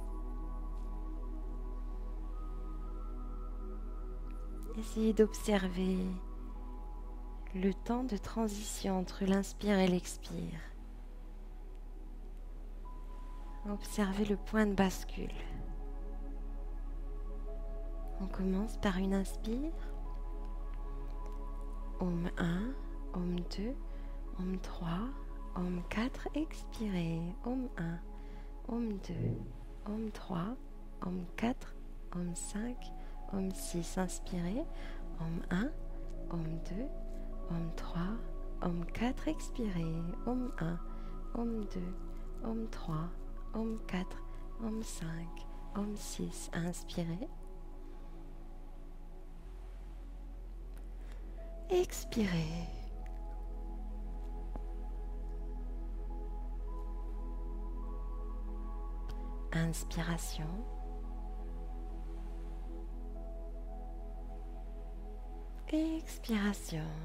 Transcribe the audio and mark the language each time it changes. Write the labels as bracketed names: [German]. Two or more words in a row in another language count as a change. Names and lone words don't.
[French] Essayez d'observer le temps de transition entre l'inspire et l'expire. Observez le point de bascule. On commence par une inspire. Om 1, Om 2, Om 3, Om 4. Expirez. Om 1, Om 2, Om 3, Om 4, Om 5, Om 6. Inspirez. Om 1, Om 2, Om 3, Om 4. Expirez. Om 1, Om 2, Om 3, Om 4, Om 5, Om 6. Inspirez. Expirez. Inspiration. Expiration.